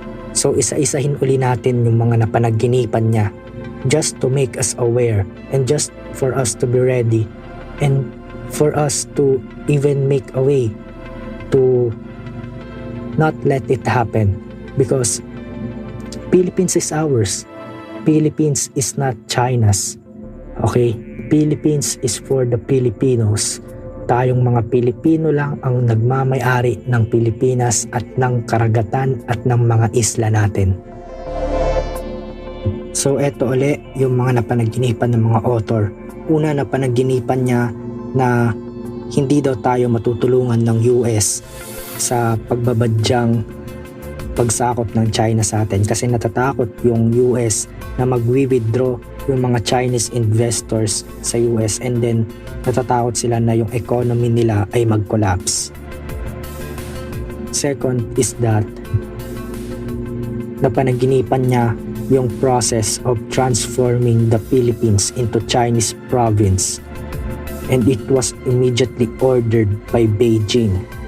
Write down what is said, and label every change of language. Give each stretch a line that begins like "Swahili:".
Filipino: So isa-isahin uli natin yung mga napanaginipan niya,
English: just to make us aware and just for us to be ready and for us to even make a way to not let it happen, because Philippines is ours. Philippines is not China's. Okay? Philippines is for the Filipinos.
Filipino: Tayong mga Pilipino lang ang nagmamay-ari ng Pilipinas at ng karagatan at ng mga isla natin. So eto uli yung mga napanaginipan ng mga author. Una, napanaginipan niya na hindi daw tayo matutulungan ng US sa pagbabadyang pagsakop ng China sa atin, kasi natatakot yung US na mag-withdraw yung mga Chinese investors sa US,
English: and then
Filipino: natatakot sila na yung economy nila ay mag-collapse.
English: Second is that
Filipino: napanaginipan niya yung
English: process of transforming the Philippines into Chinese province. and it was immediately ordered by Beijing.